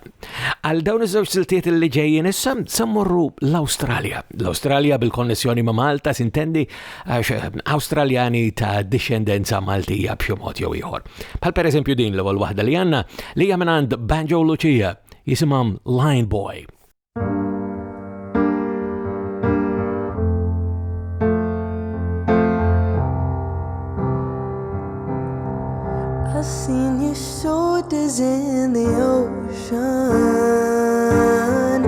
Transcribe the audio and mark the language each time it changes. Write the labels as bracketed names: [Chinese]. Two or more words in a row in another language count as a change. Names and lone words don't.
[Maltese] Għal dawn iż-żewġ siltiet li ġejjin issa se mmorru l-Awstralja. L-Awstralja bil-konnessjoni ma' Malta sintendi għax Awstraljani ta' discendenza Maltija b'xi mod jew ieħor. Bħal pereżempju din l-ewwel waħda li għandna li hija minn Banjo Lucia jisimhom Line Boy. [English] I've seen your shoulders in the ocean.